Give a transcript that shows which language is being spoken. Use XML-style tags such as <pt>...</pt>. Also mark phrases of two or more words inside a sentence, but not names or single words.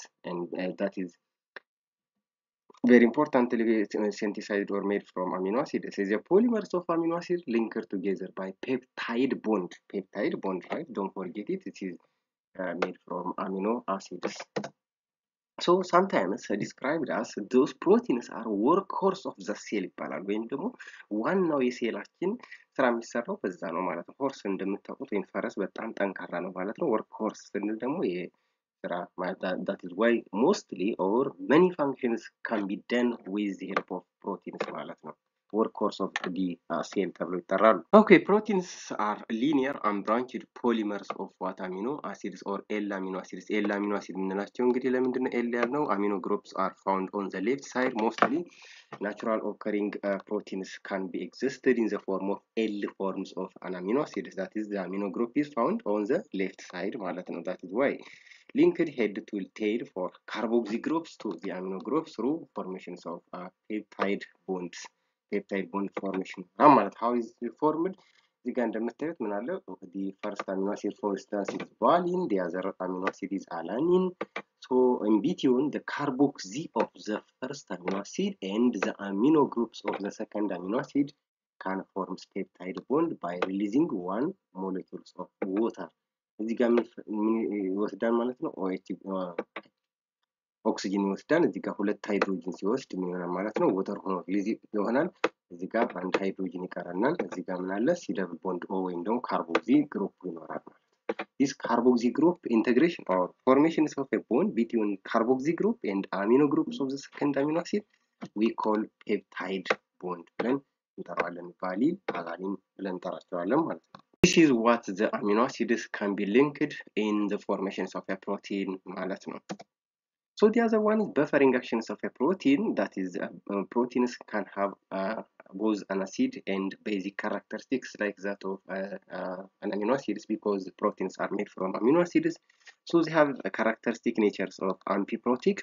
<en>And that is very importantly synthesized or made from amino acids. It is a polymers of amino acids linked together by peptide bond. Peptide bond, right? Don't forget it. It is made from amino acids. So sometimes described as those proteins are workhorse of the cell</en> <am>ይባላል ወይም ደግሞ ዋናው የሴላችን ስራ የሚሰራው በዛ ነው ማለት ነው። ሆርስ እንደምታውቁት ወይም ፈረስ በጣም ጠንካራ ነው ማለት ነው።</am> <en>work horse</en> <am>ስንል ደግሞ የስራ ማለት</am> <en>that is why mostly or many functions can be done with the help of proteins</en> <am>ማለት ነው።</am> <en>workhorse of the cell</en> <am>ተብሎ ይጠራሉ።</am> <en>Okay, proteins are linear unbranched polymers of what amino acids or L amino acids. L amino acid</en> <am>የምንላቸው እንግዲህ ለምንድን ነው L ያልነው?</am> <en>Amino groups are found on the left side. Mostly natural occurring proteins can be existed in the form of L forms of an amino acid. That is, the amino group is found on the left side</en> <am>ማለት ነው.</am> <en>That is why linked head to tail for carboxy groups to the amino groups through formations of peptide bonds. Peptide bond formation. How is it formed? The first amino acid, for instance, is valine, the other amino acid is alanine. So in between the carboxy of the first amino acid and the amino groups of the second amino acid can form peptide bond by releasing one molecules of water.</en> <am>እዚህ ጋር ይወስዳል ማለት ነው ኦክሲጅን ይወስዳል። እዚህ ጋር ሁለት ሃይድሮጅን ሲወስድ ምን ይሆናል ማለት ነው ወተር ሆኖ ሪሊዝ ይሆናል። እዚህ ጋር አንድ ሃይድሮጅን ይቀራናል። እዚህ ጋር ምን አለ</am> <en>C double bond O</en> <am>ወይም ደግሞ</am> <en>carboxy group</en> <am>ይኖራል ማለት ነው።</am> <en>This carboxy group integration or formation of a bond between carboxy group and amino groups of the second amino acid we call peptide bond</en> <am>ብለን እንጠራዋለን። ቫሊን አላኒን ብለን እንጠራቸዋለን ማለት ነው።</am> <en>this is what the amino acids can be linked in the formations of a protein</en> <am>ማለት ነው.</am> <en>So the other one is buffering actions of a protein, that is proteins can have both an acid and basic characteristics like that of an amino acids, because proteins are made from amino acids. So they have characteristic natures of amphiprotic.</en>